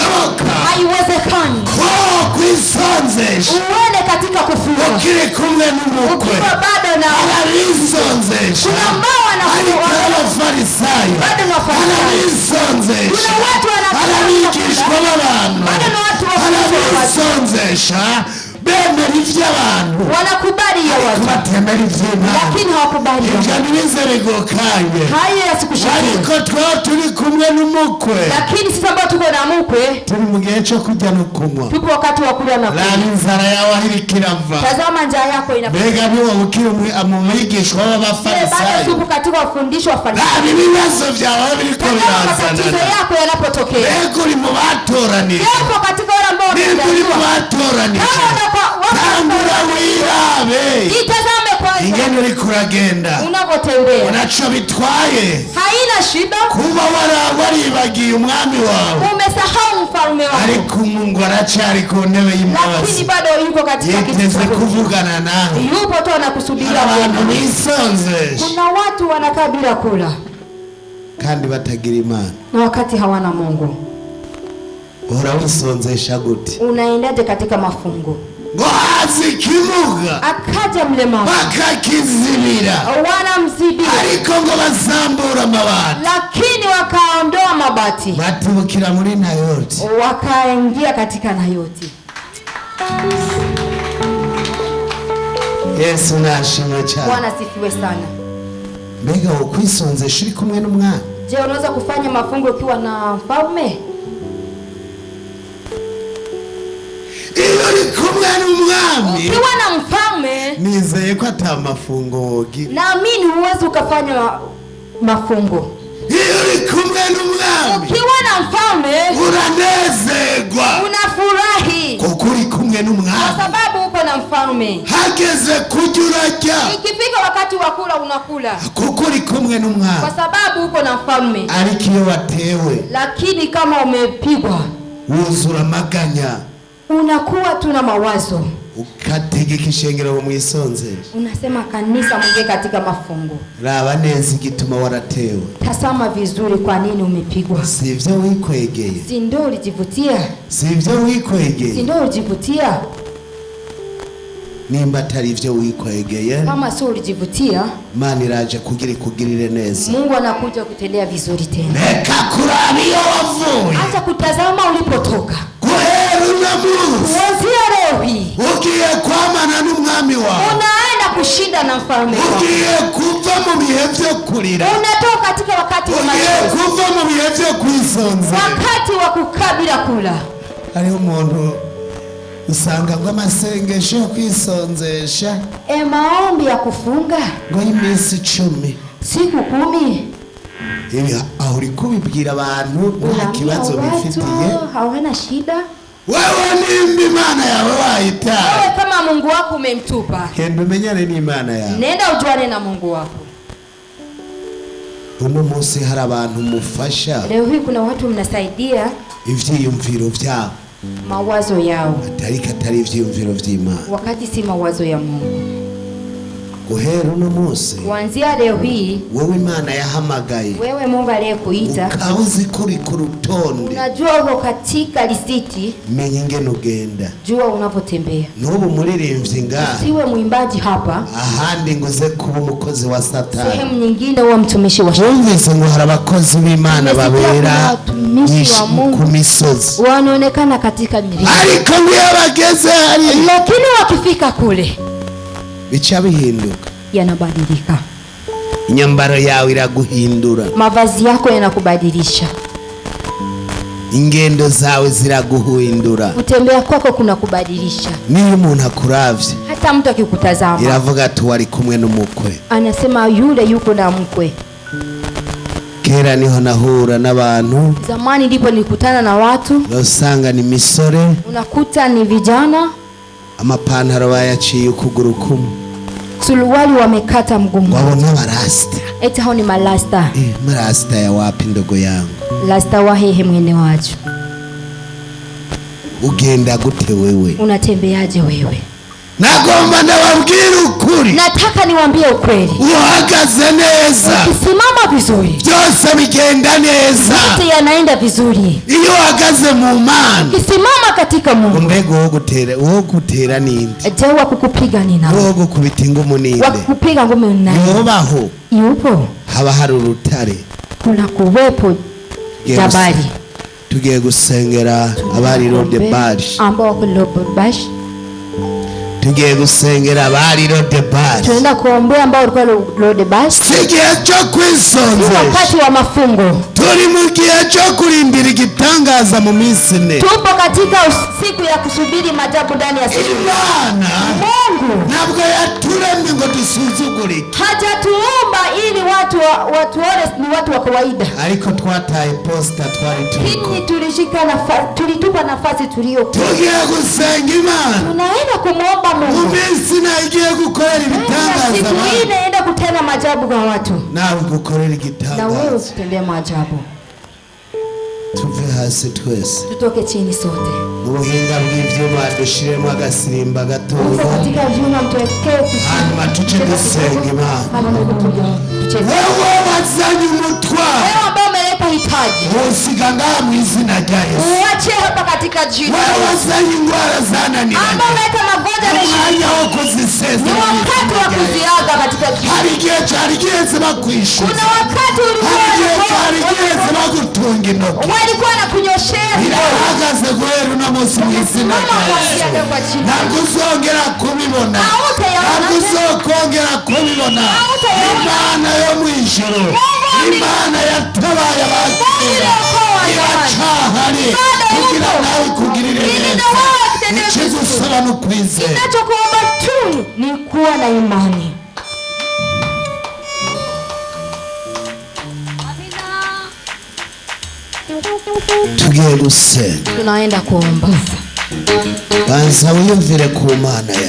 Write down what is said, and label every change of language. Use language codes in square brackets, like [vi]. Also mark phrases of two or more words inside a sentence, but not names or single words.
[rn] ntibishoboka, [sw] haiwezekani [rn] ko kwisonzesha [sw] uende katika kufunga [rn] ukiri kumwe n'umukwe. [sw] ukiwa bado na [rn] Arabisonzesha, [sw] kuna ambao [rn] ariko abafarisayo, [sw] bado na wafarisayo, [rn] arabisonzesha, [sw] kuna watu [rn] arabigishwa b'abantu, [sw] bado na watu [rn] arabisonzesha bemera ivy'abantu, [sw] wanakubali ya watu [rn] batemera ivy'Imana, [sw] lakini hawakubali. [rn] ivyo ntibizerego kanye. [sw] Hayo yasikushauri. [rn] Ariko twaba turi kumwe n'umukwe, [sw] Lakini sisi ambao tuko na mkwe [rn] turi mu gihe cyo kurya no kunywa, [sw] tupo wakati wa kula na kunywa. [rn] raba inzara yawe aho iriko irava. [sw] Tazama njaa yako inapotea. [rn] Mbega niwo ukiri mu bigishwa [sw] Bado [rn] b'abafarisayo, [sw] tupo katika ufundisho wa [rn] raba [sw] Farisayo. [rn] ibibazo vyawe biriko [sw] Tazama matatizo [rn] birazanana. [sw] yako yanapotokea. [rn] Mbega uri mu batoranije, [sw] Yapo katika wale ambao [rn] nimba uri mu [sw] wamejaliwa. [rn] batoranije, tangura wirabe [sw] Itazame kwanza [rn] ingene uriko uragenda, [sw] unapotembea. [rn] unaco bitwaye [sw] Haina shida [rn] kuba waribagiye umwami wawe, [sw] umesahau mfalme wako, [rn] ariko Mungu aracari ku ntebe [sw] lakini [rn] y'imbabazi, [sw] bado yuko katika kiti [rn] yiteze [sw] chako. [rn] kuvugana nawe. [sw] Yupo tu anakusubiria. [rn] Abantu bisonzesha [sw] Kuna watu wanakaa bila kula [rn] kandi batagira Imana. [sw] na wakati hawana Mungu. [rn] Uhora wisonzesha gute? [sw] Unaendaje katika mafungo? [rn] Ngo hazi ikimuga [sw] Akaja mlemavu [rn] bakakizibira, [sw] wanamzibia, [rn] ariko ngo bazambura amabati, [sw] lakini wakaondoa mabati [rn] batibukira muri Nayoti. [sw] wakaingia katika Nayoti. [rn] Yesu nashimwe cyane. [sw] Bwana sifiwe sana. [rn] Mbega ukwisonzesha uri kumwe n'umwami? [sw] Je, unaweza kufanya mafungo ukiwa na mfalme? [rn] Iyo uri kumwe n'umwami, [sw] Ukiwa na mfalme, [rn] nizeye ko atamafungo wogira. [sw] naamini huwezi ukafanya mafungo. [rn] Iyo uri kumwe n'umwami, [sw] Ukiwa na mfalme [rn] uranezerwa [sw] unafurahi [rn] kuko uri kumwe [sw] kwa [rn] n'umwami. [sw] sababu uko na mfalme. [rn] Hageze kurya urarya [sw] Ikifika wakati wa kula unakula [rn] kuko uri kumwe n'umwami. [sw] kwa sababu uko na mfalme. [rn] Ariko iyo watewe [sw] Lakini kama umepigwa [rn] wuzura amaganya, [sw] unakuwa tuna mawazo, [rn] ukategeka ishengero mu isonzesha. [sw] unasema kanisa mwingie katika mafungo. [rn] Raba neza igituma waratewe, [sw] Tazama vizuri kwa nini umepigwa. [rn] sivyo wikwegeye, [sw] Si ndio ulijivutia? [rn] sivyo [sw] Si [rn] wikwegeye. [sw] ndio ulijivutia? [rn] Nimba atari ivyo wikwegeye, [sw] Kama sio ulijivutia, [rn] Imana iraje kugirire neza. [sw] Mungu anakuja kutendea vizuri tena. [rn] Reka kuraba iyo wavuye, [sw] Acha kutazama ulipotoka. [rn] guhera uno munsi [sw] Kuanzia leo hii [rn] ugiye kwamana n'umwami wawe, [sw] unaenda kushinda na mfalme wako. [rn] ugiye kuva mu bihe vyo kurira, [sw] Unatoka katika wakati wa [rn] ugiye [sw] machozi, [rn] kuva mu bihe vyo kwisonzera. [sw] wakati wa kukaa bila kula. [rn] Hariho umuntu usanga ngo amasengesho yo kwisonzesha [sw] Maombi ya kufunga [rn] ngo y'iminsi 10, [sw] siku 10, [rn] ibi aho uri kubibwira abantu nta kibazo bifitiye. [sw] hawana shida. [rn] Wewe nimba Imana yawe wayitaye, [sw] Wewe kama Mungu wako umemtupa, [rn] genda umenyane n'Imana yawe. [sw] nenda ujuane na Mungu wako. [rn] Uno munsi hari abantu mufasha [sw] Leo hii kuna watu mnasaidia [rn] ivyiyumviro vyabo, [sw] mawazo yao [rn] atari ivyiyumviro vy'Imana. [sw] wakati si mawazo ya Mungu. [rn] Guhera uno munsi [sw] Kuanzia leo hii, [rn] wowe Imana yahamagaye, [sw] wewe Mungu aliyekuita, [rn] ukabuzi kuri ku rutonde, [sw] unajua uko katika lisiti, [rn] menya ingene ugenda. [sw] jua unapotembea. [rn] N'ubu muririmbyi ngaha, [sw] Siwe mwimbaji hapa, [rn] ahandi ngo uze kuba umukozi wa Satani. [sw] sehemu nyingine uwe mtumishi wa [rn] Twumvise ngo hari abakozi b'Imana [sw] Tumesikia [rn] babera [sw] kuna watumishi wa Mungu [rn] ku misozi, [sw] wanaonekana katika milima, [rn] ariko ngo iyo bageze hari [sw] lakini wakifika kule [rn] bica bihinduka. [sw] yanabadilika. [rn] Inyambaro yawe iraguhindura, [sw] Mavazi yako yanakubadilisha, [rn] ingendo zawe ziraguhindura. [sw] kutembea kwako kuna kubadilisha. [rn] Niyo umuntu akuravye [sw] Hata mtu akikutazama [rn] iravuga ati wari kumwe n'umukwe. [sw] anasema yule yuko na mkwe. [rn] Kera niho nahura n'abantu, [sw] Zamani ndipo nilikutana na watu, [rn] usanga ni misore, [sw] unakuta ni vijana, [rn] amapantaro bayaciye ukuguru kumwe, [sw] suruali wamekata mgongo, [rn] wabona barasta. [sw] eti hao ni malasta. Marasta ya wapi ndogo yangu? [rn] Lasta wahehe mwene wacu. Ugenda gute wewe? [sw] Unatembeaje wewe? [rn] nagomba ndababwira ukuri. [sw] Nataka niwaambie ukweli. [rn] Uhagaze neza, [sw] Ukisimama vizuri, [rn] byose bigenda neza. [sw] yote yanaenda vizuri. [rn] Iyo uhagaze mu Mana, [sw] Ukisimama katika Mungu. [rn] Mbego wo gutera ninde? [sw] Je, wa kukupiga ni nani? [rn] Wo gukubita ingumi ninde? [sw] Wa kukupiga ngumi ni nani? [rn] Yobaho [sw] Yupo. [rn] haba hari urutare. [sw] Kuna kuwepo jabali. [rn] Tugiye gusengera abari Lodebari, [sw] ambao wako Lodebari. [rn] Tugiye gusengera abari Lodebari. [sw] Tunaenda kuombea ambao walikuwa Lodebari. [rn] Sigiye cyo kwisonzesha. [sw] Wakati wa mafungo. [rn] Turi mu gihe cyo kurindira igitangaza mu minsi ine. [sw] Tupo katika siku ya kusubiri maajabu ndani ya siku. [rn] Imana [sw] Mungu [rn] ntabwo yaturemye ngo dusuzugurike. [sw] hajatuumba ili watu watuone ni watu wa kawaida. [rn] Ariko twataye posta twari turiko. [sw] Hii tulitupa nafasi tuliyo. [rn] Tugiye gusenga Imana. [sw] Tunaenda kumuomba Mungu. [rn] Mu minsi ine igiye gukorera ibitangaza. [sw] Siku hii inaenda kutenda maajabu kwa watu. [rn] Nawe gukorera [sw] Na [rn] igitangaza. [sw] wewe usitendee maajabu. [rn] Tuve hasi twese. [sw] Tutoke chini sote. [rn] Mu buhinga bw'ivyuma dushiremo agasirimba gatoya. [sw] Katika vyuma mtuwekee [rn] hanyuma tuce dusenga Imana. [sw] Tucheze. [rn] Wewe wazanye umutwaro, [sw] Wewe ambao umeleta hitaji, [rn] usiga ngaha mu izina rya Yesu. [sw] uache hapa katika jina. [rn] Wewe wazanye ingwara zananiranye, [sw] Ambao umeleta magonjwa na [rn] umwanya wo ni kuzisezera. [sw] wakati wa kuziaga katika jina. [rn] Hari igihe cyari giheze bakwishyuza, [sw] Kuna wakati [rn] hari igihe cyari giheze bagutunga intoki. [sw] walikuwa na kunyoshea [rn] Birahagaze guhera uno munsi mu izina rya Yesu. Ntabwo uzongera kubibona, ntabwo uzokongera kubibona. Imana yo mu ijuru, Imana yatabaye abakera, iracahari kugira nawe ikugirire neza. Icyo gusaba no kwizera. [sw] Ninachokuomba tu ni kuwa na imani. [rn] Tugiye gusenga. [sw] Tunaenda kuomba. [rn] Banza wiyumvire ku Mana yawe.